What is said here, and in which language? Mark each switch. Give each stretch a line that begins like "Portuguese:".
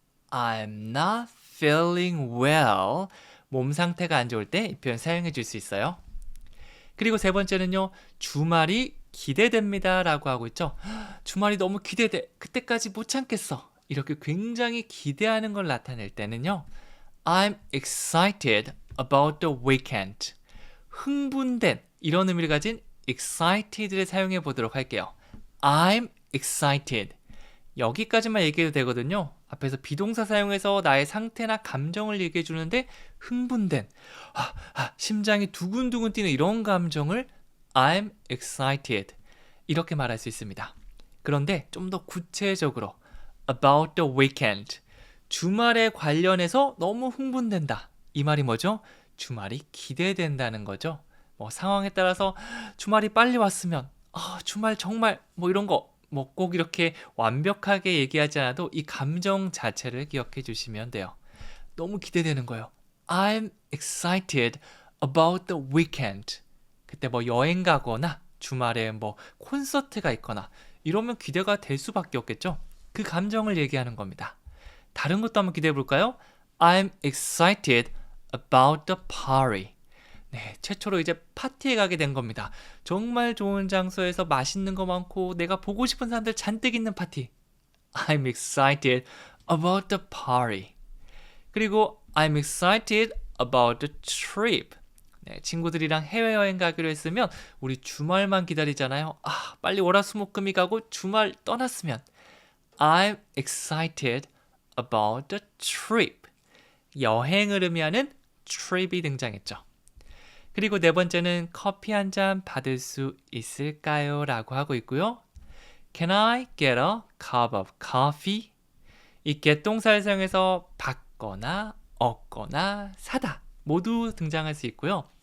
English: I'm not feeling well.
Korean: 몸 상태가 안 좋을 때 이 표현 사용해 줄 수 있어요. 그리고 세 번째는요. 주말이 기대됩니다 라고 하고 있죠. 주말이 너무 기대돼. 그때까지 못 참겠어. 이렇게 굉장히 기대하는 걸 나타낼 때는요.
English: I'm excited about the weekend.
Korean: 흥분된 이런 의미를 가진 excited를 사용해 보도록 할게요.
English: I'm excited.
Korean: 여기까지만 얘기해도 되거든요. 앞에서 비동사 사용해서 나의 상태나 감정을 얘기해 주는데 흥분된, 심장이 두근두근 뛰는 이런 감정을 I'm excited 이렇게 말할 수 있습니다. 그런데 좀 더 구체적으로 about the weekend 주말에 관련해서 너무 흥분된다. 이 말이 뭐죠? 주말이 기대된다는 거죠. 상황에 따라서 주말이 빨리 왔으면 주말 정말 이런 거 꼭 이렇게 완벽하게 얘기하지 않아도 이 감정 자체를 기억해 주시면 돼요. 너무 기대되는 거예요.
English: I'm excited about the weekend.
Korean: 그때 여행 가거나 주말에 콘서트가 있거나 이러면 기대가 될 수밖에 없겠죠. 그 감정을 얘기하는 겁니다. 다른 것도 한번 기대해 볼까요?
English: I'm excited about the party.
Korean: 네, 최초로 이제 파티에 가게 된 겁니다. 정말 좋은 장소에서 맛있는 거 많고 내가 보고 싶은 사람들 잔뜩 있는 파티.
English: I'm excited about the party. 그리고 I'm excited about the trip.
Korean: 네, 친구들이랑 해외여행 가기로 했으면 우리 주말만 기다리잖아요. 빨리 월화수목금이 가고 주말 떠났으면.
English: I'm excited about the trip.
Korean: 여행을 의미하는 trip이 등장했죠. 그리고 네 번째는 커피 한 잔 받을 수 있을까요?
English: 라고 하고 있고요. Can I get a cup of coffee?
Korean: 이 get 동사를 사용해서 받거나 얻거나 사다 모두 등장할 수 있고요.